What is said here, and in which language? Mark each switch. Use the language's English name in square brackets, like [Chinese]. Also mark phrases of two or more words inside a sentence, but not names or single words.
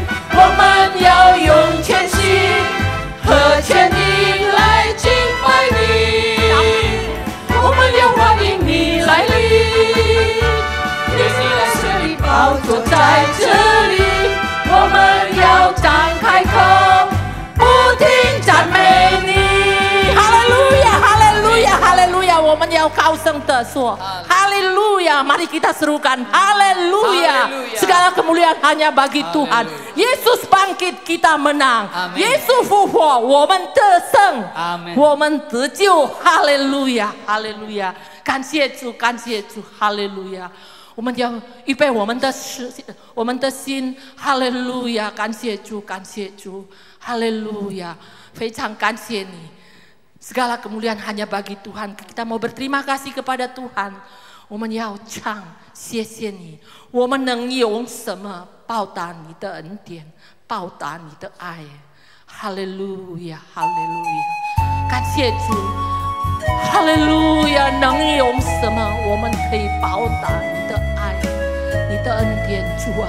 [Chinese] 我们要用全心和全意来敬拜你，我们要欢迎你来临。你的这里宝座在这里，我们要张开口，不停赞美你。哈利路亚，哈利路亚，哈利路亚！我们要高声地说，哈利路亚！ [Indonesian] Mari kita serukan, haleluya! Segala kemuliaan hanya bagi Tuhan. Yesus bangkit, kita menang. [Chinese] Yesus 复活，我们得胜，我们得救。哈利路亚，哈利路亚！感谢主，感谢主，哈利路亚！我们要预备我们的心，哈利路亚！感谢主，感谢主，哈利路亚！非常感谢你。 [Indonesian] Segala kemuliaan hanya bagi Tuhan. Kita mau berterima kasih kepada Tuhan. [Chinese] 我们要唱，谢谢你。我们能用什么报答你的恩典，报答你的爱？哈利路亚，哈利路亚！感谢主，哈利路亚！能用什么我们可以报答你的爱，你的恩典，主啊！